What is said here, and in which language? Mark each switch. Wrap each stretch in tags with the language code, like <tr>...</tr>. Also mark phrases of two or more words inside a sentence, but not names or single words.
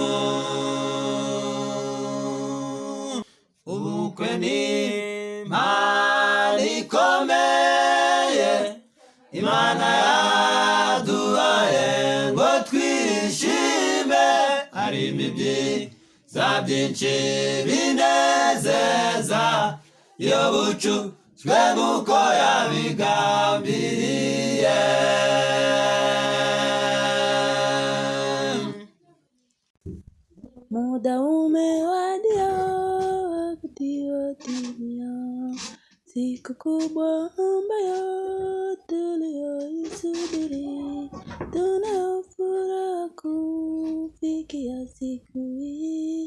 <rw>Ubukwe ni impano ikomeye Imana yaduhaye ngo twishime, harimo ibyiza byinshi binezeza iyo bucuzwe nk'uko yabigambiriye.</rw> <sw>Muda umewadia wakati watimia, siku kubwa ambayo tuliyoisubiri, tunafuraha kufikia siku hii.</sw>